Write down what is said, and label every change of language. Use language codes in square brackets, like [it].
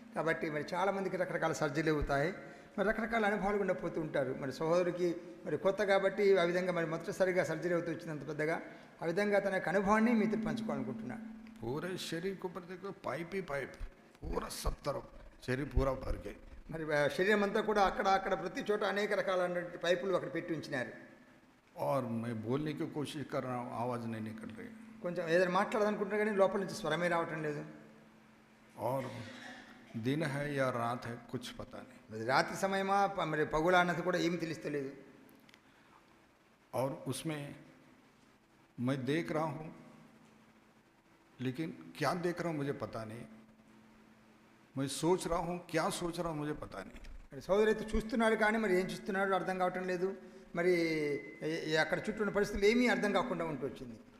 [te] కాబట్టి మరి చాలామందికి రకరకాల సర్జరీలు అవుతాయి, మరి రకరకాల అనుభవాలు కూడా పోతూ ఉంటారు. మరి సహోదరుడికి మరి కొత్త కాబట్టి ఆ విధంగా మరి మొదటిసారిగా సర్జరీ అవుతూ వచ్చినంత పెద్దగా ఆ విధంగా తన యొక్క అనుభవాన్ని మీతో పంచుకోవాలనుకుంటున్నాను. [hi] पूरे शरीर के ऊपर देखो पाइप ही पाइप, पूरा सब तरफ शरीर पूरा भर गए। [te] మరి శరీరం అంతా కూడా అక్కడ అక్కడ ప్రతి చోట అనేక రకాలైనటువంటి పైపులు అక్కడ పెట్టి ఉంచినారు. [hi] और मैं बोलने की कोशिश कर रहा हूँ, आवाज़ नहीं निकल रही, [te] కొంచెం ఏదైనా మాట్లాడాలనుకుంటున్నా కానీ లోపల నుంచి స్వరమే రావటం లేదు. [hi] और दिन है या रात है कुछ पता नहीं, [te] మరి రాత్రి సమయమా మరి పగులా అన్నది కూడా ఏమి తెలుస్తలేదు. [hi] और उसमें मैं देख रहा हूँ, लेकिन क्या देख रहा हूँ मुझे पता नहीं, मैं सोच रहा हूँ क्या सोच रहा हूँ मुझे पता नहीं। [te] మరి సోదరు అయితే చూస్తున్నాడు కానీ మరి ఏం చూస్తున్నాడు అర్థం కావటం లేదు. మరి అక్కడ చుట్టూ ఉన్న పరిస్థితులు ఏమీ అర్థం కాకుండా ఉంటూ వచ్చింది.